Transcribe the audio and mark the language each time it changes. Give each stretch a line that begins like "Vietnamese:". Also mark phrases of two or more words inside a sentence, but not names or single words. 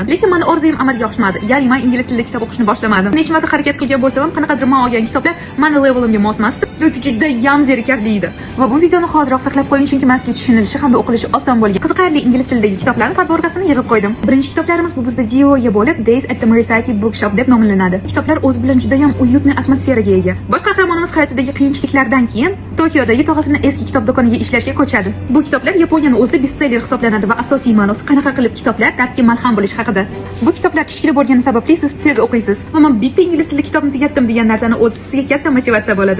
Uzbek: Lekin meni orzuyim amalga oshmadi. Ya'ni men ingliz tilida kitob o'qishni boshlamadim. Necha marta harakat qilgan bo'lsam ham, qanaqadir men olgan kitoblar meni levelimga mos emasdi. Yoki juda ham zerikarli edi. Va bu videoni hozirroq saqlab qo'ying, chunki mazkur tushunilishi hamda o'qilishi oson bo'lgan qiziqarli ingliz tilidagi kitoblarning podborkasini yig'ib qo'ydim. Birinchi kitoblarimiz bu bizda Dio'ya bo'lib, Days at the Murasaki Bookshop deb nomlanadi. Kitoblar o'z bilan juda ham uyutli atmosferaga ega. Bosh qahramonimiz hayotidagi qiyinchiliklardan keyin Tokiodagi tog'asining eski kitob do'koniga ishlashga ko'chadi. Bu kitoblar Yaponiyani o'zida bestseller hisoblanadi va asosiy ma'nosi qanaqa qilib kitoblar dardga malham bo'lish haqida. Bu kitoblar kichkina bo'lgani sababli siz tez o'qiysiz. Va men bitta ingliz tilida kitobni tugatdim degan narsani o'zi sizga katta motivatsiya bo'ladi.